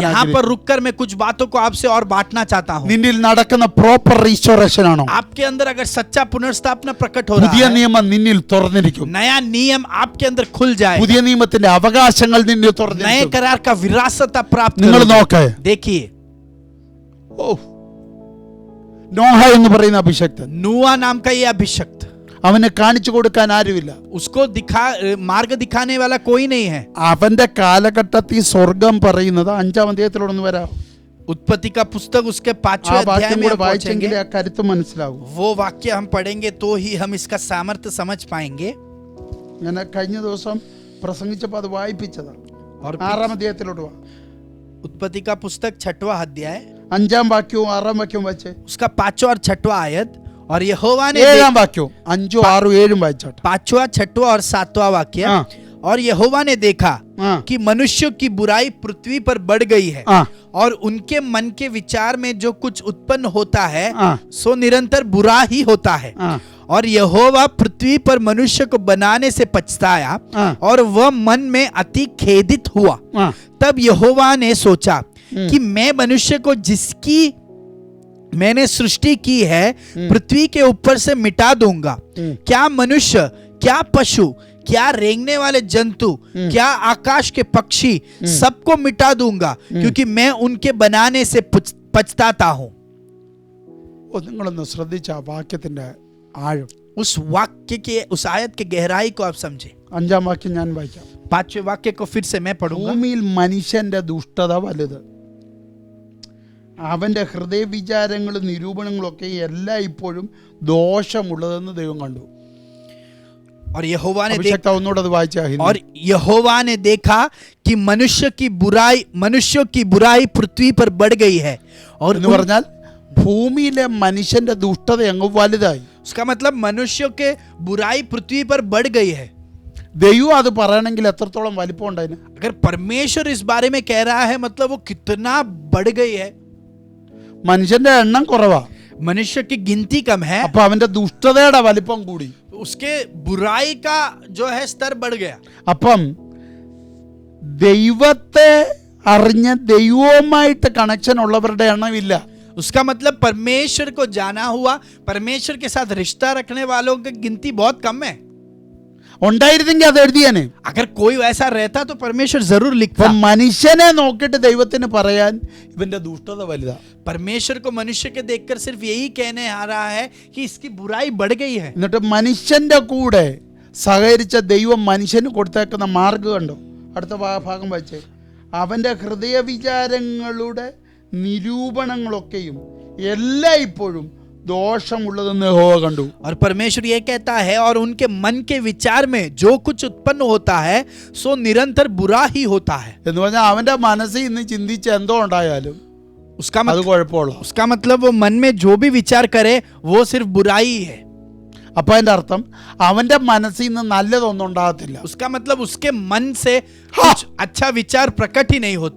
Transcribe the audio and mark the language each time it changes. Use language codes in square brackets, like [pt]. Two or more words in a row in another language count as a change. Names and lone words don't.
[hi] यहाँ पर रुककर मैं कुछ बातों को आपसे और बांटना चाहता हूँ। [ml] നിന്നിൽ നടക്കുന്ന [en] proper restoration [ml] ആണോ? [hi] आपके अंदर अगर सच्चा पुनर्स्थापना प्रकट हो रहा [ml] പുതിയ [hi] है, [ml] നിയമം നിന്നിൽ തുറന്നിരിക്കും. [hi] नया नियम आपके अंदर खुल जाए, [ml] പുതിയ നിയമത്തിന്റെ അവകാശങ്ങൾ നിന്നിൽ [hi] नए [ml] തുറന്നിരിക്കും. [hi] करार का विरासत आप प्राप्त [ml] നിങ്ങൾ [hi] करोगे। [ml] നോക്കേ, [hi] देखिए [ml] നോഹ എന്ന് പറയുന്ന അഭിഷക്തൻ, [hi] नूआ नाम का ये अभिषक्त, [ml] അവന് കാണിച്ചു കൊടുക്കാൻ ആരുമില്ല. [hi] उसको मार्ग दिखाने वाला कोई नहीं है। [ml] അവന്റെ കാലഘട്ടത്തിൽ സ്വർഗം പറയുന്നത് 5-ാം അധ്യായത്തിലൊന്ന് വരാം. [hi] उत्पत्ति का पुस्तक उसके 5वें [ml] ആ [hi] अध्याय [ml] വാക്യം [hi] में [ml] കൂടെ [hi] हम पहुंचेंगे। [ml] വായിച്ചെങ്കിലേ ആ കരുത്ത് മനസ്സിലാവും. [hi] वो वाक्य हम पढ़ेंगे तो ही हम इसका सामर्थ्य समझ पाएंगे। [ml] ഞാൻ കഴിഞ്ഞ ദിവസം പ്രസംഗിച്ചപ്പോൾ അത് വായിപ്പിച്ചതാണ്. [hi] और [ml] 6-ാം അധ്യായത്തിലോട്ട് വാ. [hi] उत्पत्ति का पुस्तक 6वां अध्याय, [ml] 5-ാം വാക്യവും 6-ാം വാക്യവും വായിച്ചേ. [hi] उसका 5वां और 6वां आयत। और यहोवा ने [ml] 7-ാം വാക്യവും 5, 6, 7 വായിച്ചോട്ടെ. [hi] 5वां, 6वां और 7वां वाक्य। हाँ। और यहोवा ने देखा हाँ। कि मनुष्यों की बुराई पृथ्वी पर बढ़ गई है, हाँ। और उनके मन के विचार में जो कुछ उत्पन्न होता है हाँ। सो निरंतर बुरा ही होता है। हाँ। और यहोवा पृथ्वी पर मनुष्य को बनाने से पछताया, हाँ। और वह मन में अति खेदित हुआ। हाँ। तब यहोवा ने सोचा कि मैं मनुष्य को जिसकी मैंने सृष्टि की है पृथ्वी के ऊपर से मिटा दूंगा। क्या मनुष्य, क्या पशु, क्या रेंगने वाले जंतु, क्या आकाश के पक्षी, सबको मिटा दूंगा, क्योंकि मैं उनके बनाने से पछताता हूं। [ml] നിങ്ങളൊന്ന് ശ്രദ്ധിച്ച ആ വാക്യത്തിന്റെ ആഴം. [hi] उस वाक्य के, उस आयत के गहराई को आप समझे। [ml] 5-ാം വാക്യം ഞാൻ വായിക്കാം. [hi] 5वें वाक्य को फिर से मैं पढ़ूंगा। [ml] ഭൂമിയിൽ മനുഷ്യന്റെ ദുഷ്ടത വലുത്. അവന്റെ ഹൃദയ വിചാരങ്ങളും നിരൂപണങ്ങളൊക്കെ എല്ലാം ഇപ്പോഴും ദോഷമുള്ളതെന്ന് ദൈവം കണ്ടു. [hi] और यहोवा ने [ml] ഒന്നുകൂടെ അത് വായിച്ചാ. [hi] और यहोवा ने देखा कि मनुष्यों की बुराई पृथ्वी पर बढ़ गई है, और [ml] എന്ന് പറഞ്ഞാൽ ഭൂമിയിലെ മനുഷ്യന്റെ ദുഷ്ടത അങ്ങ് വലുതായി. [hi] उसका मतलब मनुष्यों के बुराई पृथ्वी पर बढ़ गई है। [ml] ദൈവം അത് പറയണമെങ്കിൽ എത്രത്തോളം വലിപ്പം ഉണ്ടായിന്? [hi] अगर परमेश्वर इस बारे में कह रहा है मतलब वो कितना बढ़ गई है। [ml] മനുഷ്യന്റെ എണ്ണം കുറവാ, [hi] मनुष्य की गिनती कम है, [ml] അപ്പൊ അവന്റെ ദുഷ്ടതയുടെ വലിപ്പം കൂടി. [hi] उसके बुराई का जो है स्तर बढ़ गया। [ml] അപ്പം ദൈവത്തെ അറിഞ്ഞ ദൈവവുമായിട്ട് കണക്ഷൻ ഉള്ളവരുടെ എണ്ണമില്ല. [hi] उसका मतलब परमेश्वर को जाना हुआ, परमेश्वर के साथ रिश्ता रखने वालों की गिनती बहुत कम है। [ml] ഉണ്ടായിരുന്നെങ്കിൽ അത് എഴുതിയാനെ. [hi] अगर कोई वैसा रहता तो परमेश्वर जरूर लिखता। [ml] മനുഷ്യനെ നോക്കിയിട്ട് ദൈവത്തിന് പറയാൻ ഇവന്റെ ദുഷ്ടത വലുതാ. [hi] परमेश्वर को मनुष्य के देखकर सिर्फ यही कहने आ रहा है कि इसकी बुराई बढ़ गई है। [ml] എന്നിട്ട് മനുഷ്യന്റെ കൂടെ സഹകരിച്ച ദൈവം മനുഷ്യന് കൊടുത്തേക്കുന്ന മാർഗം കണ്ടോ? അടുത്ത ഭാഗം വായിച്ചേ. അവന്റെ ഹൃദയ വിചാരങ്ങളുടെ നിരൂപണങ്ങളൊക്കെയും എല്ലാം ഇപ്പോഴും ദോഷമുള്ളതെന്ന് യഹോവ കണ്ടു. [hi] और परमेश्वर ये कहता है और उनके मन के विचार में जो कुछ उत्पन्न होता है सो निरंतर बुरा ही होता है। [ml] എന്ന് പറഞ്ഞാൽ അവന്റെ മനസ്സിൽ ഇന്ന് ചിന്തിച്ച എന്തോ ഉണ്ടായാലും അത് കുഴപ്പമുള്ള. [hi] उसका मतलब वो मन में जो भी विचार करे वो सिर्फ बुराई है। [ml] അപ്പൊ അതിന്റെ അർത്ഥം അവന്റെ മനസ്സിൽ നിന്ന് നല്ലതൊന്നും ഉണ്ടാകത്തില്ല. [hi] उसका मतलब उसके मन से कुछ अच्छा विचार प्रकट ही नहीं होता।